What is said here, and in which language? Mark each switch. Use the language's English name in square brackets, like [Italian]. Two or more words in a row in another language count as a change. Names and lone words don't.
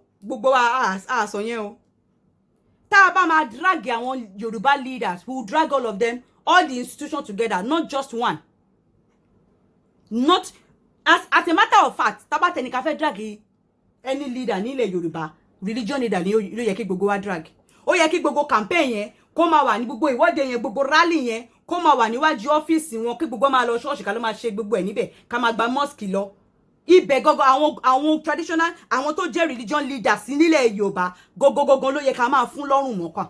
[Yoruba] Gbogbo wa àsọ yẹn o. Tá bá máa drag àwọn [English] Yoruba leaders, who drag all of them, all the institutions together, not just one. Not as a matter of fact, [Yoruba] tá bá tẹni ká fẹ́ drag [English] any leader [Yoruba] nílẹ̀ Yoruba, [English] religion leader [Yoruba] ló yẹ kí gbogbo wa drag. Ó yẹ kí gbogbo campaign yẹn kó máa wà ní gbogbo ìwọ́de yẹn, gbogbo rally yẹn kó máa wà níwájú ọ́fíìsì wọn, kí gbogbo máa lọ ṣọ́ọ̀ṣì ká ló máa ṣe gbogbo ẹ̀ níbẹ̀, ká máa gba mosque lọ. Ibẹ̀ gogo àwọn traditional, àwọn tó jẹ́ [English] religion leaders [Yoruba] nílẹ̀ Yorùbá gogo ló yẹ ká máa fún lọ́rùn mọ́kàn.